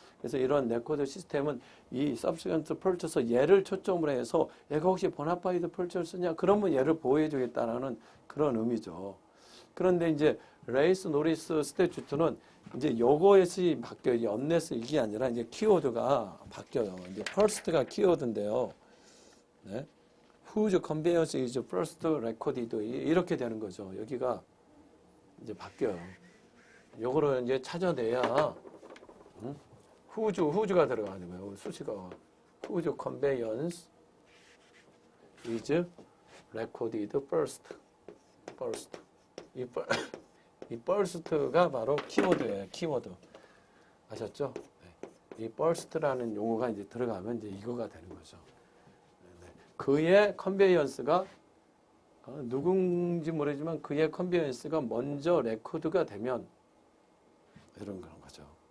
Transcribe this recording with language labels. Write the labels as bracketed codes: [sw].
[ko] 그래서 이런 레코드 시스템은 이 subsequent purchaser 얘를 초점으로 해서 얘가 혹시 bonafide purchaser 냐? 그러면 얘를 보호해 주겠다는 그런 의미죠. 그런데 이제 레이스 노리스 스태튜트는 이제 요거에서 바뀌어요. 언넷스 이게 아니라 이제 키워드가 바뀌어요. 이제 first가 키워드인데요. 네. [en] Whose conveyance is first recorded 이렇게 되는 거죠. [ko] 여기가 이제 바뀌어요. 요거를 이제 찾아내야 whose가 들어가는 거예요. [en] 수식어가 whose conveyance is recorded first. [ko] 이 first가 바로 키워드예요. 키워드. 아셨죠? 네. 이 first라는 용어가 이제 들어가면 이제 이거가 되는 거죠. 네. 그의 컨베이언스가 누군지 모르지만 그의 컨베이언스가 먼저 레코드가 되면 이런 그런 거죠.